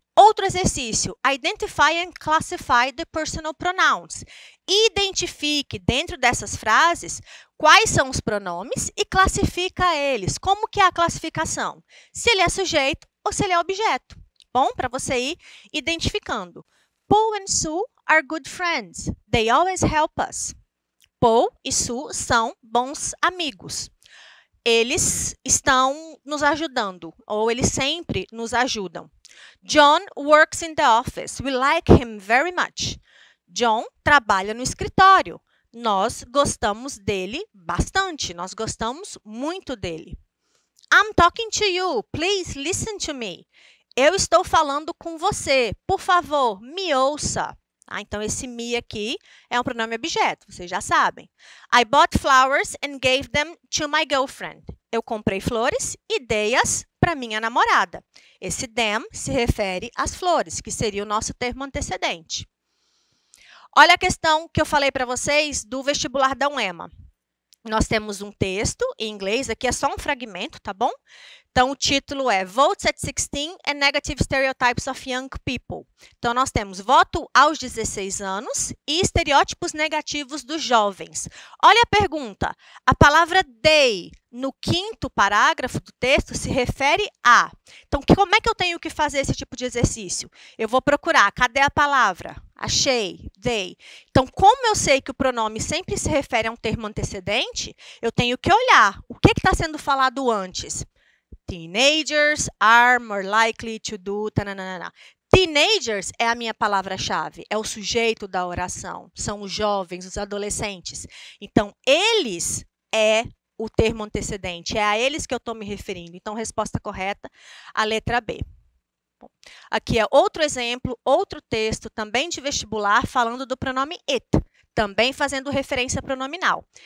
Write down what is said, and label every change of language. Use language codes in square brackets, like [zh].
[pt] Outro exercício, [en] identify and classify the personal pronouns. [pt] Identifique dentro dessas frases quais são os pronomes e classifica eles. Como que é a classificação? Se ele é sujeito ou se ele é objeto. Bom, para você ir identificando. [en] Paul and Sue are good friends. They always help us. [pt] Paul e Sue são bons amigos. Eles estão nos ajudando, ou eles sempre nos ajudam. [en] John works in the office. We like him very much. [pt] John trabalha no escritório. Nós gostamos dele bastante. Nós gostamos muito dele. [en] I'm talking to you. Please listen to me. [pt] Eu estou falando com você. Por favor, me ouça. Então, esse me aqui é um pronome objeto, vocês já sabem. [en] I bought flowers and gave them to my girlfriend. [pt] Eu comprei flores e dei-as para minha namorada. Esse them se refere às flores, que seria o nosso termo antecedente. Olha a questão que eu falei para vocês do vestibular da UEMA. Nós temos um texto em inglês, aqui é só um fragmento, tá bom? Então, o título é [en] Votes at 16 and Negative Stereotypes of Young People. [pt] Então, nós temos voto aos 16 anos e estereótipos negativos dos jovens. Olha a pergunta. A palavra they, no quinto parágrafo do texto, se refere a. Então, como é que eu tenho que fazer esse tipo de exercício? Eu vou procurar. Cadê a palavra? Achei. They. Então, como eu sei que o pronome sempre se refere a um termo antecedente, eu tenho que olhar. O que está sendo falado antes? [en] Teenagers are more likely to do... Tananana. [pt] Teenagers é a minha palavra-chave, é o sujeito da oração, são os jovens, os adolescentes. Então, eles é o termo antecedente, é a eles que eu estou me referindo. Então, resposta correta, a letra B. Bom, aqui é outro exemplo, outro texto, também de vestibular, falando do pronome it, também fazendo referência pronominal.